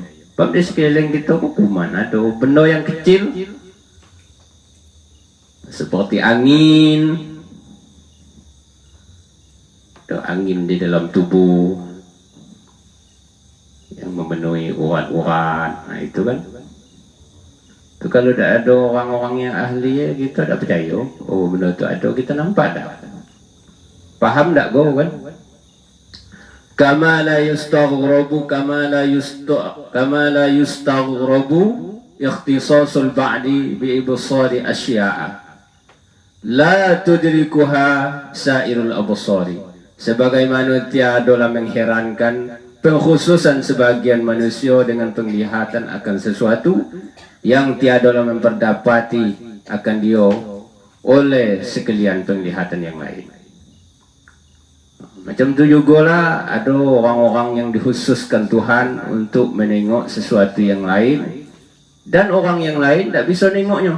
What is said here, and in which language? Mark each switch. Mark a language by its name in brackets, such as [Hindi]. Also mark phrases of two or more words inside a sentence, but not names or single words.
[Malay] Sebab di sekeliling kita kok kuman ada, benda yang kecil seperti angin, ada angin di dalam tubuh yang memenuhi urat-urat. Nah itu kan, itu kalau tidak ada orang-orang yang ahli ya, kita tak percaya. Oh benda itu ada, kita nampak tak? Paham tak kau kan? [Arabic] كما لا يستغرب اختصاص البعض بإبصار أشياء لا تدركها سائر الأبصار. [Malay] Sebagaimana tiadalah mengherankan pengkhususan sebagian manusia dengan penglihatan akan sesuatu yang tiadalah memperdapati akan dia oleh sekalian penglihatan yang lain. Macam tu jugalah ada orang-orang yang dikhususkan Tuhan untuk menengok sesuatu yang lain, dan orang yang lain tak bisa nengoknya.